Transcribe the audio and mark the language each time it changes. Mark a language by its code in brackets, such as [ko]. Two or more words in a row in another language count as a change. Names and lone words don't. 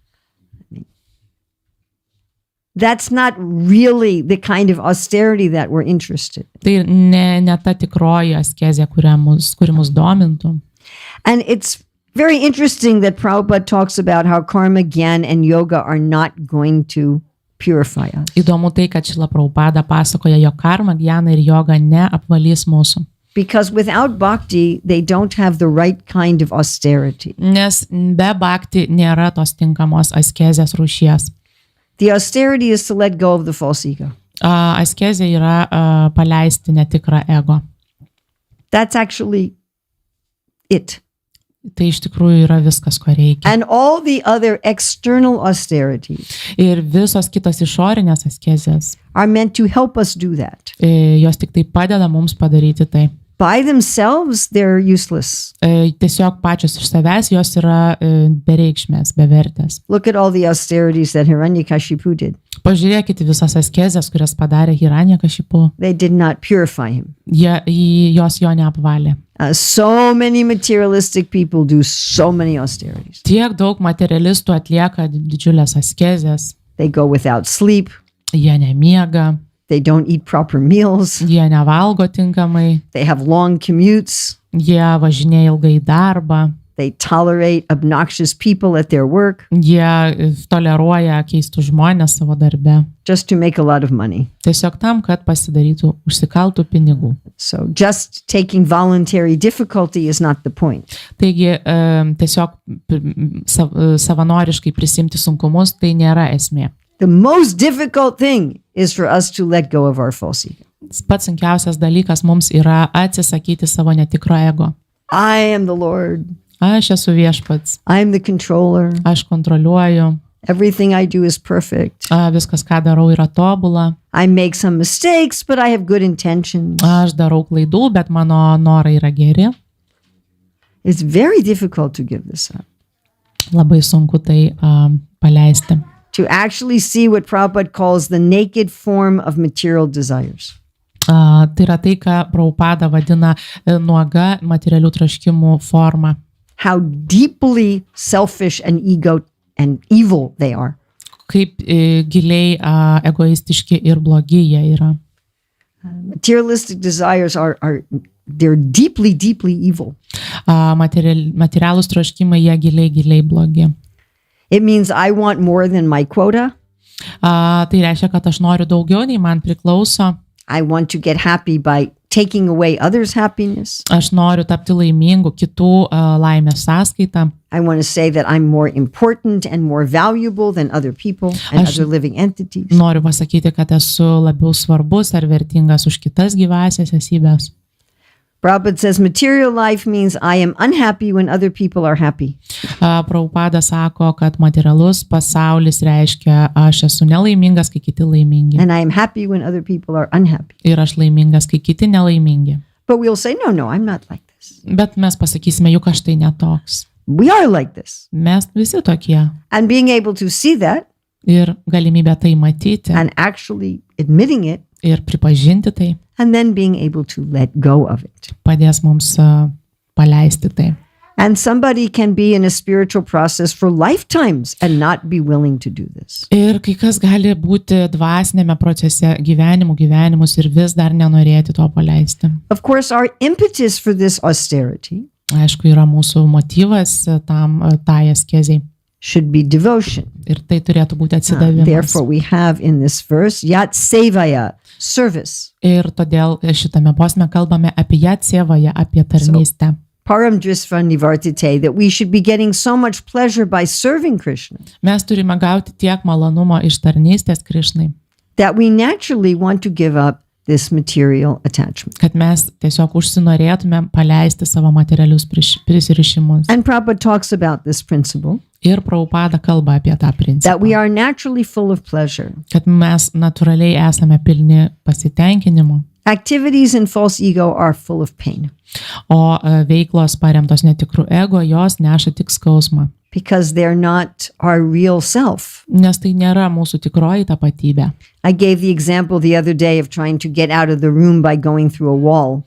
[en] That's not really the kind of austerity that we're interested in. [lt] Tai ne ta tikroji askezė, kuri mus domintų. [en] And it's very interesting that Prabhupada talks about how karma, gyan, and yoga are not going to purify us. [lt] Įdomu tai, kad Šrila Prabhupada pasakoja, jog karma, gyana ir joga neapvalys mūsų. [en] Because without bhakti, they don't have the right kind of austerity. [lt] Nes be bhakti nėra tos tinkamos askezės rūšies. [en] The austerity is to let go of the false ego. [lt] Askezė yra paleisti netikrą ego. [en] That's actually it. [lt] Tai iš tikrųjų yra viskas, ko reikia. [en] And all the other external austerities [lt] Ir visos kitos išorinės askezės, [en] are meant to help us do that. [lt] jos tik tai padeda mums padaryti tai. [en] By themselves, they're useless. [lt] Tiesiog pačios iš savęs jos yra bereikšmės, bevertės. [en] Look at all the austerities that Hiranyakashipu did. [lt] Pažiūrėkite visas askezės, kurias padarė Hiranyakashipu. [en] They did not purify him. [lt] Jos jo neapvalė. [en] So many materialistic people do so many austerities. [lt] Tiek daug materialistų atlieka didžiulės askezės. [en] They go without sleep. [lt] Jie nemiega, [en] They don't eat proper meals. [lt] jie nevalgo tinkamai, [en] They have long commutes. [lt] jie važinėja ilgai į darbą, [en] They tolerate obnoxious people at their work [lt] jie toleruoja keistus žmonės savo darbe. [en] just to make a lot of money. [lt] Tiesiog tam, kad pasidarytų, užsikaltų pinigų. [en] So just taking voluntary difficulty is not the point. [lt] Taigi tiesiog savanoriškai prisimti sunkumus tai nėra esmė. [en] The most difficult thing is for us to let go of our false ego. [lt] Pats sunkiausias dalykas mums yra atsisakyti savo netikro ego. [en] I am the Lord. [lt] Aš esu viešpats, [en] I am the controller. [lt] aš kontroliuoju, [en] Everything I do is perfect. [lt] viskas, ką darau, yra tobula, [en] I make some mistakes, but I have good intentions. [lt] aš darau klaidų, bet mano norai yra geri. [en] It's very difficult to give this up. [lt] Labai sunku tai paleisti. [en] To actually see what Prabhupada calls the naked form of material desires. [lt] Tai yra tai, ką Prabhupada vadina nuoga materialių troškimų forma. [en] How deeply selfish and ego and evil they are. [lt] Kaip giliai egoistiški ir blogi jie yra. [en] Materialistic desires they're deeply, deeply evil. [lt] Materialūs troškimai jie giliai blogi. [en] It means I want more than my quota. [lt] Tai reiškia, kad aš noriu daugiau, nei man priklauso. [en] I want to get happy by taking away others' happiness. [lt] Aš noriu tapti laimingu kitų laimės sąskaitą. [en] I want to say that I'm more important and more valuable than other people and other living entities. [lt] Noriu pasakyti, kad esu labiau svarbus ar vertingas už kitas gyvasias esybės. [en] Prabhupada says material life means I am unhappy when other people are happy. [lt] Prabhupada sako, kad materialus pasaulis reiškia, aš esu nelaimingas, kai kiti laimingi. [en] And I am happy when other people are unhappy. [lt] Ir aš laimingas, kai kiti nelaimingi. [en] But we'll say, no, I'm not like this. [lt] Bet mes pasakysime, juk aš tai netoks. [en] We are like this. [lt] Mes visi tokie. [en] And being able to see that [lt] Ir galimybę tai matyti [en] and actually admitting it [lt] ir pripažinti tai [en] and then being able to let go of it. [lt] padės mums paleisti tai. [en] And somebody can be in a spiritual process for lifetimes and not be willing to do this. [lt] Ir kai kas gali būti dvasinėme procese gyvenimus ir vis dar nenorėti to paleisti. [en] Of course, our impetus for this austerity [lt] Aišku, yra mūsų motyvas tai askezei. [en] should be devotion. [lt] Ir tai turėtų būti atsidavimas. [en] Therefore, we have in this verse [sa] yat sevaya, [en] service. [lt] Ir todėl šitame posme kalbame apie yatsevąją, apie tarnystę. [sa] Param drisva nivartite, [en] that we should be getting so much pleasure by serving Krishna, [lt] Mes turime gauti tiek malonumo iš tarnystės Krišnai, [en] that we naturally want to give up this material attachment. [lt] kad mes tiesiog užsinorėtume paleisti savo materialius prisirišimus. [en] And Prabhupada talks about this principle, [lt] Ir Prabhupada kalba apie tą [en] that [lt] principą, [en] we are naturally full of pleasure. [lt] kad mes natūraliai esame pilni pasitenkinimo, [en] Activities in false ego are full of pain [lt] o veiklos paremtos netikrų ego, jos neša tik skausmą, [en] because they're not our real self. [lt] nes tai nėra mūsų tikroji tapatybė. [en] I gave the example the other day of trying to get out of the room by going through a wall.